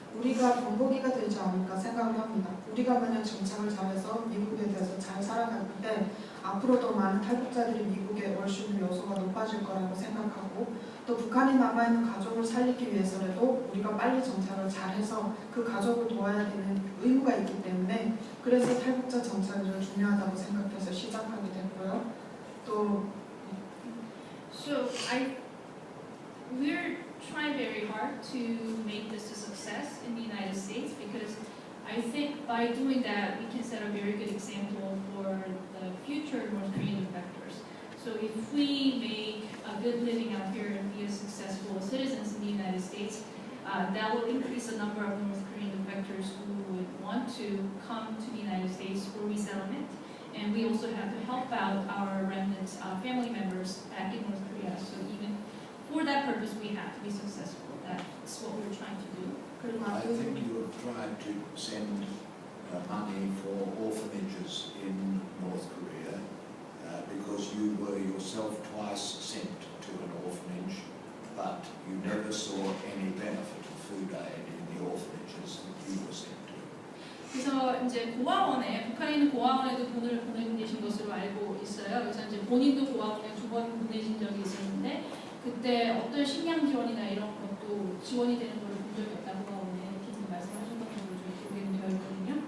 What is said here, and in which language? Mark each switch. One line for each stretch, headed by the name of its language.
Korean: 우리가 본보기가 되지 않을까 생각을 합니다. 우리가 만약 정착을 잘해서 미국에 대해서 잘 살아갈 때 앞으로 더 많은 탈북자들이 미국에 올 수 있는 요소가 높아질 거라고 생각하고 또 북한에 남아있는 가족을 살리기 위해서라도 우리가 빨리 정착을 잘해서 그 가족을 도와야 되는 의무가 있기 때문에 그래서 탈북자 정착이 중요하다고 생각해서 시작하게 됐고요. 또
English: So we're trying very hard to make this a success in the United States because I think by doing that we can set a very good example for the future North Korean defectors. So if we make a good living out here and be a successful citizens in the United States, that will increase the number of North Korean defectors who would want to come to the United States for resettlement. And we also have to help out our remnant family members back in North Korea. So even for that purpose, we have to be successful. That's what we're trying to do. I think you have tried to send money for orphanages in North Korea because you were yourself twice sent to an orphanage, but you never saw any benefit of food aid in the orphanages that you were sent to.
Korean: 그래서 이제 고아원에 북한에 있는 고아원에도 돈을 보내고 계신 것으로 알고 있어요. 그래서 이제 본인도 고아원에 2번 보내신 적이 있었는데 그때 어떤 식량 지원이나 이런 것도 지원이 되는 걸 본 적이 없다고 고아원에 이렇게 말씀하셨던 걸로 기억이 되어 있거든요.